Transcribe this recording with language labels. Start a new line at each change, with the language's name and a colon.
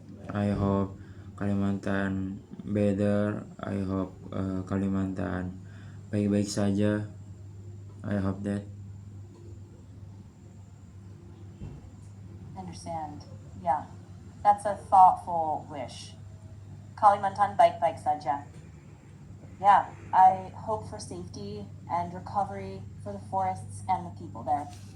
English: I hope Kalimantan better. I hope Kalimantan
Indonesian: baik-baik saja.
English: I hope that. Understand. Yeah, that's a thoughtful wish.
Indonesian: Kalimantan baik-baik saja.
English: Yeah, I hope for safety and recovery for the forests and the people there.